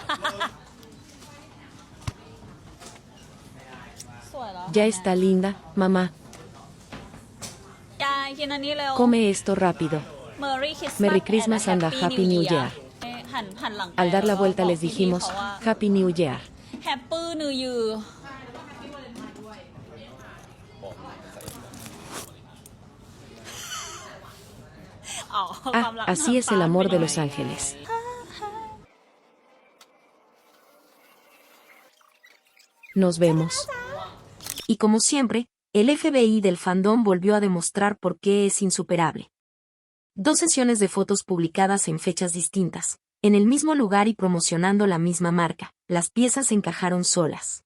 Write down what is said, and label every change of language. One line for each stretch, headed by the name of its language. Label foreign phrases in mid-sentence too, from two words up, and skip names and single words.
Spanish: ya está linda, mamá. Come esto rápido.
English: Merry Christmas and a Happy New Year.
Spanish: Al dar la vuelta les dijimos,
English: Happy New Year. Happy New Year
Thai: อ๋อ ความรัก
Spanish: Así es el amor de Los Ángeles. Nos vemos. Y como siempre, el FBI del fandom volvió a demostrar por qué es insuperable. 2 sesiones de fotos publicadas en fechas distintas, en el mismo lugar y promocionando la misma marca, las piezas encajaron solas.